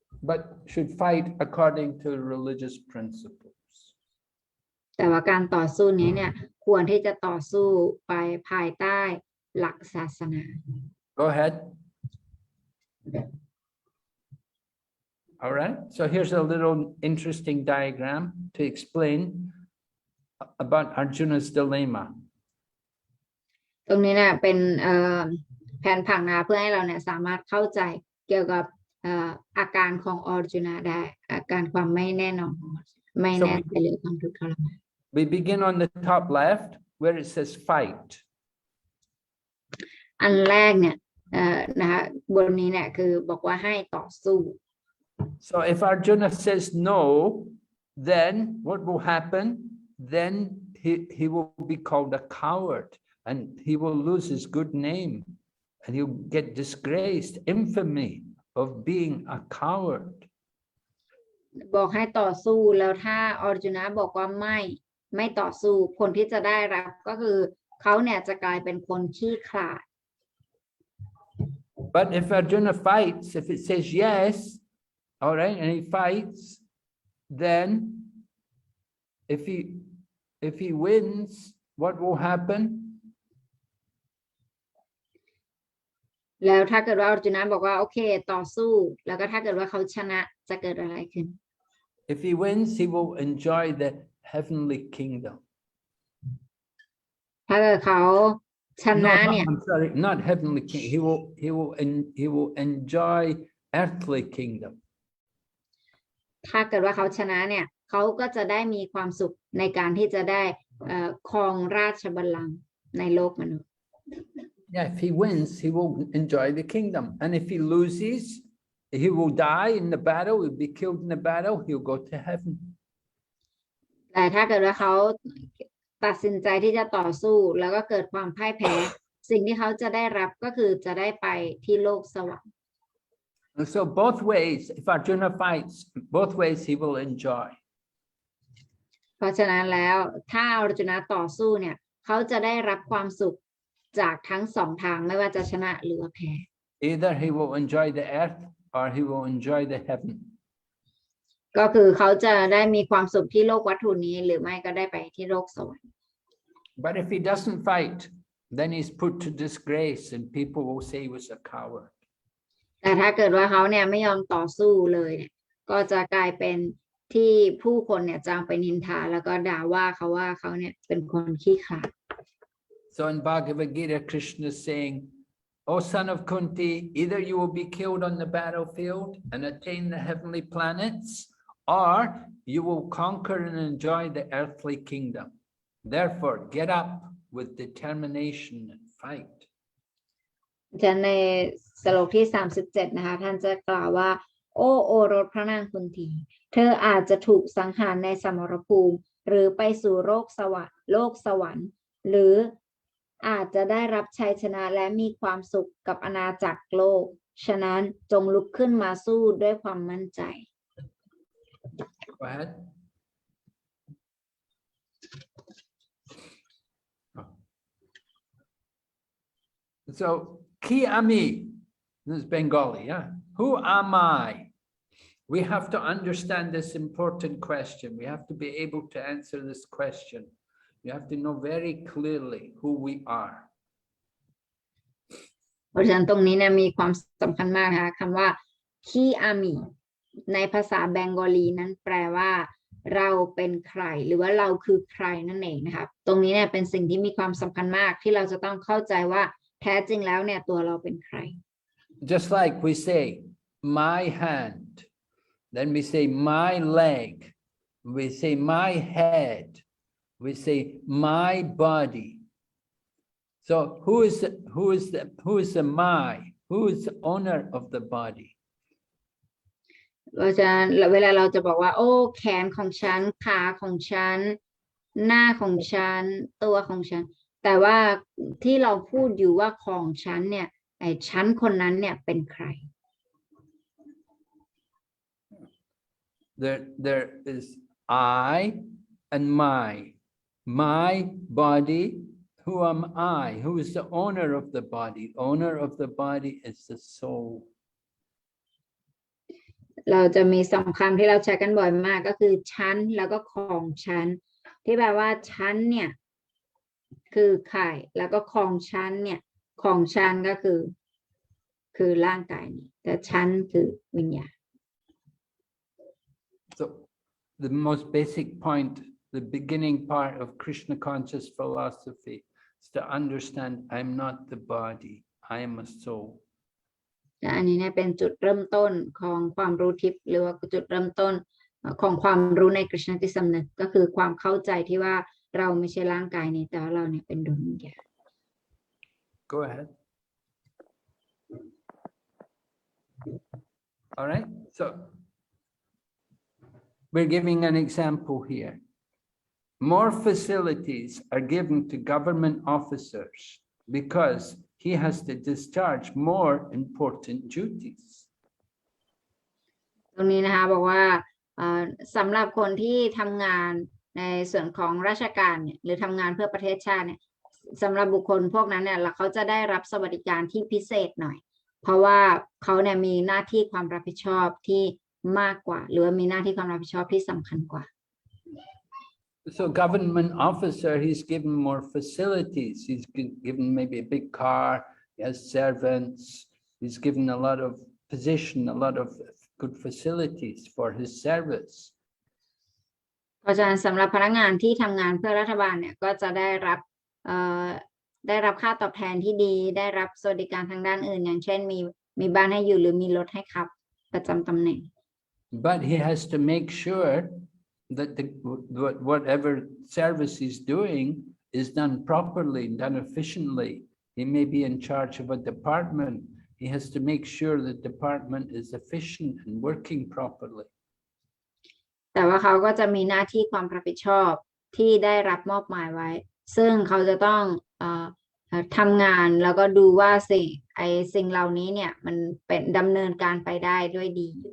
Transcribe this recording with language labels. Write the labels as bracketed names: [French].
[English] But should fight according to religious principles. [Thai] แต่ว่าการต่อสู้นี้เนี่ยควรที่จะต่อสู้ไปภายใต้หลักศาสนา [English] Go ahead. All right, so here's a little interesting diagram to explain about Arjuna's dilemma. [Thai] ตรงนี้เนี่ยเป็นแผนผังนะเพื่อให้เราเนี่ยสามารถเข้าใจเกี่ยวกับอาการของออร์จูนาได้อาการความไม่แน่นอนไม่แน่ใจหรือความทุกข์ทรมาน [English] We begin on the top left where it says fight. [Thai] อันแรกเนี่ยนะคะบนนี้เนี่ยคือบอกว่าให้ต่อสู้ [English] So if Arjuna says no, then what will happen? Then he will be called a coward and he will lose his good name and he'll get disgraced, infamy of being a coward. [Thai] บอกให้ต่อสู้แล้วถ้าออร์จูนาบอกว่าไม่ต่อสู้ผลที่จะได้รับก็คือเขาเนี่ยจะกลายเป็นคนขี้ขลาด [English] But if Arjuna fights, if it says yes, all right, and he fights, then if he wins, what will happen? [Thai] แล้วถ้าเกิดว่าออร์จูนาบอกว่าโอเคต่อสู้แล้วก็ถ้าเกิดว่าเขาชนะจะเกิดอะไรขึ้น [English] If he wins, he will enjoy the heavenly kingdom. [Thai] ถ้าเกิดเขาชนะเนี่ย [English] I'm sorry, not heavenly kingdom. He will enjoy earthly kingdom. [Thai] ถ้าเกิดว่าเขาชนะเนี่ยเขาก็จะได้มีความสุขในการที่จะได้ครองราชบัลลังก์ในโลกมนุษย์ [English] Yeah, if he wins, he will enjoy the kingdom. And if he loses, he will die in the battle, he'll be killed in the battle, he'll go to heaven. [Thai] แต่ถ้าเกิดว่าเขาตัดสินใจที่จะต่อสู้แล้วก็เกิดความพ่ายแพ้สิ่งที่เขาจะได้รับก็คือจะได้ไปที่โลกสวรรค์ [English] And so both ways, if Arjuna fights, both ways he will enjoy. [Thai] เพราะฉะนั้นแล้วถ้าออร์จูนาต่อสู้เนี่ยเขาจะได้รับความสุขจากทั้งสองทางไม่ว่าจะชนะหรือว่าแพ้ [English] Either he will enjoy the earth or he will enjoy the heaven. [Thai] ก็คือเขาจะได้มีความสุขที่โลกวัตถุนี้หรือไม่ก็ได้ไปที่โลกสวรรค์ [English] But if he doesn't fight, then he's put to disgrace and people will say he was a coward. [Thai] แต่ถ้าเกิดว่าเขาเนี่ยไม่ยอมต่อสู้เลยเนี่ยก็จะกลายเป็นที่ผู้คนเนี่ยจางไปนินทาแล้วก็ด่าว่าเขาเนี่ยเป็นคนขี้ขลาด [English] So in Bhagavad Gita, Krishna is saying, O son of Kunti, either you will be killed on the battlefield and attain the heavenly planets, or you will conquer and enjoy the earthly kingdom. Therefore, get up with determination and fight. [Thai] จะในสโลกที่37นะคะท่านจะกล่าวว่าโอ้โอรสพระนางคุนทีเธออาจจะถูกสังหารในสมรภูมิหรือไปสู่โลกสวรรค์หรืออาจจะได้รับชัยชนะและมีความสุขกับอาณาจักรโลกฉะนั้นจงลุกขึ้นมาสู้ด้วยความมั่นใจ [English] Go ahead. So, [Bangla] ki ami, [English] this is Bengali, yeah? Who am I? We have to understand this important question. We have to be able to answer this question. We have to know very clearly who we are. [Thai] เพราะฉะนั้นตรงนี้เนี่ยมีความสำคัญมากนะคะคำว่าคีอามีในภาษาแบงกอลีนั้นแปลว่าเราเป็นใครหรือว่าเราคือใครนั่นเองนะครับตรงนี้เนี่ยเป็นสิ่งที่มีความสำคัญมากที่เราจะต้องเข้าใจว่าแท้จริงแล้วเนี่ยตัวเราเป็นใคร [English] Just like we say, my hand, then we say my leg, we say my head, we say my body. So who is the my? Who is the owner of the body? [Thai] เราจะเวลาเราจะบอกว่าโอ้แขนของฉันขาของฉันหน้าของฉันตัวของฉันแต่ว่าที่เราพูดอยู่ว่าของฉันเนี่ยไอ้ฉันคนนั้นเนี่ยเป็นใคร [English] There is I and my body. Who am I? Who is the owner of the body? Owner of the body is the soul. [Thai] เราจะมีสำคัญที่เราใช้กันบ่อยมากก็คือฉันแล้วก็ของฉันที่แปลว่าฉันเนี่ยคือใครแล้วก็ของฉันเนี่ยของฉันก็คือร่างกายนี้แต่ฉันคือวิญญาณ [English] So the most basic point, the beginning part of Krishna conscious philosophy is to understand I'm not the body, I am a soul. [Thai] และอันนี้เนี่ยเป็นจุดเริ่มต้นของความรู้ทิพย์หรือว่าจุดเริ่มต้นของความรู้ในกฤษณาธิสำนึกก็คือความเข้าใจที่ว่าเราไม่ใช่ร่างกายนี้แต่ว่าเราเนี่ยเป็นดวงวิญญาณ [English] Go ahead. All right, so we're giving an example here. More facilities are given to government officers because he has to discharge more important duties. [Thai] ตรงนี้นะคะบอกว่าสำหรับคนที่ทำงานในส่วนของราชการเนี่ยหรือทำงานเพื่อประเทศชาติเนี่ยสำหรับบุคคลพวกนั้นเนี่ยเขาจะได้รับสวัสดิการที่พิเศษหน่อยเพราะว่าเขาเนี่ยมีหน้าที่ความรับผิดชอบที่มากกว่าหรือว่ามีหน้าที่ความรับผิดชอบที่สำคัญกว่า [English] So government officer, he's given more facilities. He's given maybe a big car, he has servants, he's given a lot of position, a lot of good facilities for his service. [Thai] เพราะฉะนั้นสำหรับพนักงานที่ทำงานเพื่อรัฐบาลเนี่ยก็จะได้รับค่าตอบแทนที่ดีได้รับสวัสดิการทางด้านอื่นอย่างเช่นมีบ้านให้อยู่หรือมีรถให้ขับประจำตำแหน่ง [English] But he has to make sure that whatever service he's doing is done properly, done efficiently. He may be in charge of a department. He has to make sure the department is efficient and working properly. [Thai] แต่ว่าเขาก็จะมีหน้าที่ความรับผิดชอบที่ได้รับมอบหมายไว้ซึ่งเขาจะต้องทำงานแล้วก็ดูว่าสิ่งเหล่านี้เนี่ยมันเป็นดำเนินการไปได้ด้วยดี